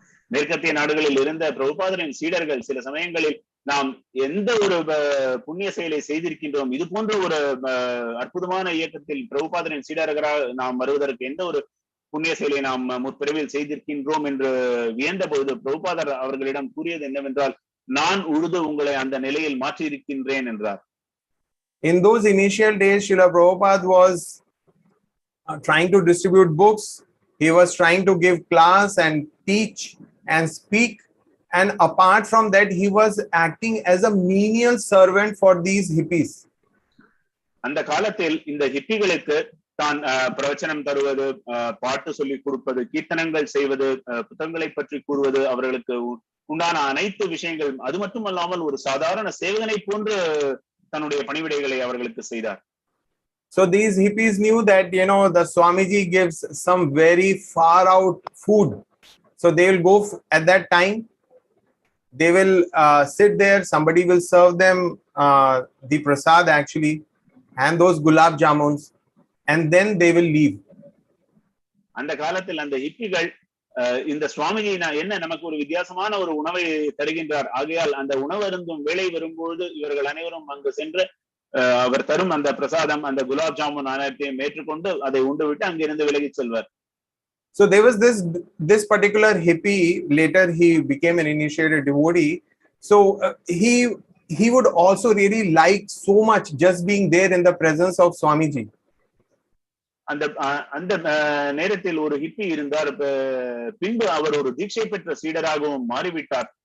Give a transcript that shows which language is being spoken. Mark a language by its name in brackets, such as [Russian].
[Tamil] மேற்கத்திய நாடுகளில் இருந்த பிரபுபாதரின் சீடர்கள் சில சமயங்களில் நாம் எந்த ஒரு புண்ணிய செயலை செய்திருக்கின்றோம், இது போன்ற ஒரு அற்புதமான இயக்கத்தில் பிரபுபாதரின் சீடர்களாக நாம் வருவதற்கு எந்த ஒரு புண்ணிய செயலை நாம் முற்பிறவில் செய்திருக்கின்றோம் என்று வியந்த பொழுது பிரபுபாதர் அவர்களிடம் கூறியது என்னவென்றால், நான் உழுது உங்களை அந்த நிலையில் மாற்றியிருக்கின்றேன் என்றார். [English] In those initial days, Srila Prabhupada was trying to distribute books. He was trying to give class and teach and speak. And apart from that, he was acting as a menial servant for these hippies. [Tamil] அந்த காலத்தில் இந்த ஹிப்பிகளுக்கு தான் பிரவச்சனம் தருவது, பாட்டு சொல்லிக் கொடுப்பது, கீர்த்தனங்கள் செய்வது, புத்தகங்களை பற்றி கூறுவது, அவர்களுக்கு உண்டான அனைத்து விஷயங்கள், அது மட்டுமல்லாமல் ஒரு சாதாரண சேவகனை போன்று தன்னுடைய பணிவிடைகளை அவர்களுக்கு செய்தார். [English] So these hippies knew that, the Swamiji gives some very far out food. So they will go at that time, they will sit there, somebody will serve them the prasad actually, and those gulab jamuns, and then they will leave. [Tamil] அந்த காலத்தில் அந்த ஹிப்பிகள் இந்த சுவாமிஜி என்ன நமக்கு ஒரு வித்தியாசமான ஒரு உணவை தருகின்றார், ஆகையால் அந்த உணவு அருந்தும் வேலை வரும்போது இவர்கள் அனைவரும் அங்கு சென்று அவர் தரும் அந்த பிரசாதம், அந்த குலாப் ஜாமுன் அனைத்தையும் ஏற்றுக்கொண்டு அதை உண்டு விட்டு அங்கிருந்து விலகி செல்வர். [English] So there was this particular hippie. Later he became an initiated devotee. So he would also really like so much just being there in the presence of Swamiji. [Tamil] அந்த அந்த நேரத்தில் ஒரு ஹிப்பி இருந்தார். பின்பு அவர் ஒரு தீட்சை பெற்ற சீடராகவும் மாறிவிட்டார்.